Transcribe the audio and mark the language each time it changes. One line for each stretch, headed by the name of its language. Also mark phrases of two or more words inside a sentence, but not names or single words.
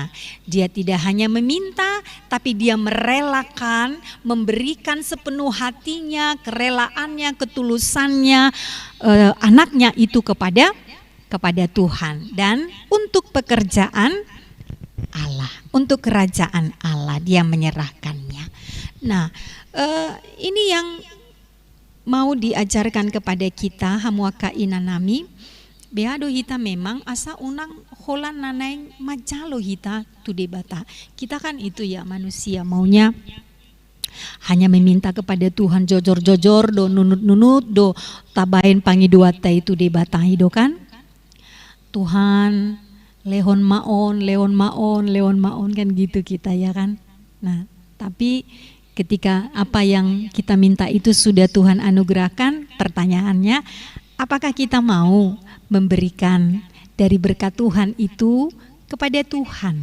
Indonesian: Dia tidak hanya meminta, tapi dia merelakan, memberikan sepenuh hatinya, kerelaannya, ketulusannya, anaknya itu kepada Tuhan. Dan untuk pekerjaan Allah, untuk kerajaan Allah dia menyerahkannya. Nah, ini yang mau diajarkan kepada kita
Batak Toba: hamuaka inanami. Beado hita memang asa unang holan nanai majalo hita tu debata.
Indonesian: Kita kan itu ya manusia maunya hanya meminta kepada Tuhan
Batak Toba: jojor-jojor do nunut-nunut do tabain pangiduata itu debata hido
Indonesian: kan. Tuhan
Batak Toba: lehon maon
Indonesian: kan gitu kita ya kan. Nah, tapi ketika apa yang kita minta itu sudah Tuhan anugerahkan, pertanyaannya apakah kita mau memberikan dari berkat Tuhan itu kepada Tuhan.